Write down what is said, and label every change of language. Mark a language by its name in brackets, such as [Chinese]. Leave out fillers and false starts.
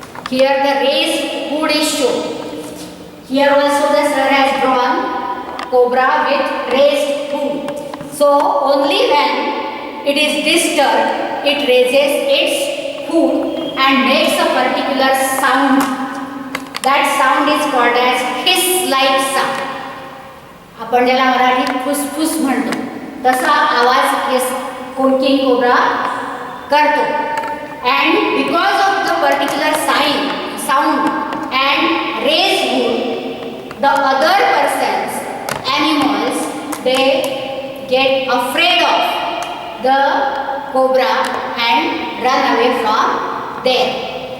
[English] Here the raised hood is shown. Here also the sir has drawn cobra with raised hood. So only when it is disturbed, it raises its hood and makes a particular sound. That sound is called as hiss-like sound. [Marathi] आपण ज्याला मराठीत फुसफुस म्हणतो तसा आवाज king cobra करतो. [English] And because of the particular sound and raised hood, the other persons, animals, they get afraid of the cobra and run away from there.